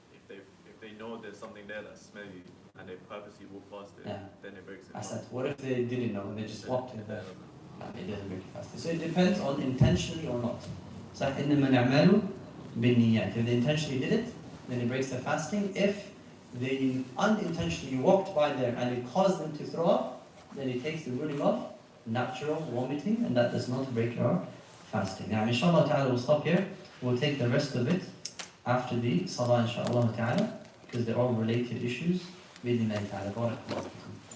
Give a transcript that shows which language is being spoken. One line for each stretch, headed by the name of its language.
English: If they know there's something there that's smelly and they purposely walk past it, Yeah. then it breaks it. I said, what if they didn't know and they just walked in there? It doesn't break the fasting. So it depends on intentionally or not. So
Arabic: إنما الأعمال بالنيات.
English: If they intentionally did it, then it breaks the fasting. If they unintentionally walked by there and it caused them to throw up, then it takes the ruling of natural vomiting, and that does not break your fasting. Now, inshallah ta'ala, we'll stop here. We'll take the rest of it after the salah, inshallah ta'ala, because they're all related issues.
Arabic: بإذن الله تعالى. بارك الله فيكم.